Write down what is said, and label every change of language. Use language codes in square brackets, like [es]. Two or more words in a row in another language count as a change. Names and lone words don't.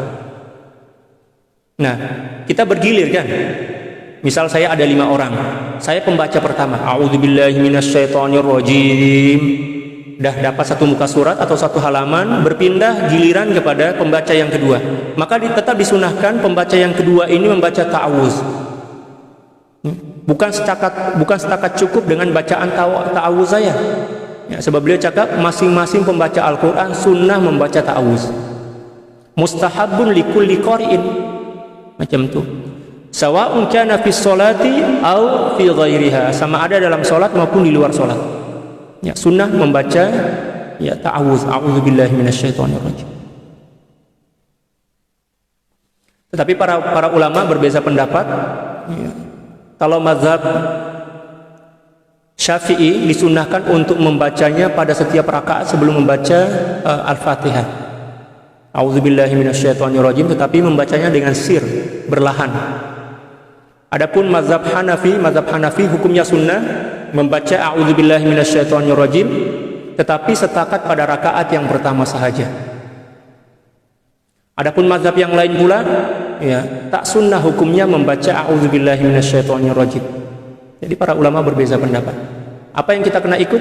[ms] Nah, kita bergilir kan, misal saya ada 5 orang, saya pembaca pertama, [ar] أعوذ بالله من الشيطان الرجيم, [ms] dah dapat satu muka surat atau satu halaman, berpindah giliran kepada pembaca yang kedua, maka tetap disunahkan pembaca yang kedua ini membaca ta'awuz. Bukan setakat cukup dengan bacaan ta'awuz saya, Ya, sebab beliau cakap masing-masing pembaca Al-Quran sunnah membaca ta'awuz. [ar] مستحب لكل قارئ, [ms] macam tu. [ar] سواء كان في صلاة أو في غيرها, [ms] sama ada dalam solat maupun di luar solat. Ya, sunnah membaca ya ta'awuz, [ar] أعوذ بالله من الشيطان الرجيم. [ms] Tetapi para ulama berbeza pendapat. Ya, kalau mazhab Syafi'i disunnahkan untuk membacanya pada setiap rakaat sebelum membaca Al-Fatihah. [ar] أعوذ بالله من الشيطان الرجيم, [ms] tetapi membacanya dengan sir, berlahan. Adapun mazhab Hanafi hukumnya sunnah membaca [ar] أعوذ بالله من الشيطان الرجيم, [ms] tetapi setakat pada rakaat yang pertama sahaja. Adapun mazhab yang lain pula, ya, tak sunnah hukumnya membaca [ar] أعوذ بالله من الشيطان الرجيم. [ms] Jadi para ulama berbeza pendapat. Apa yang kita kena ikut?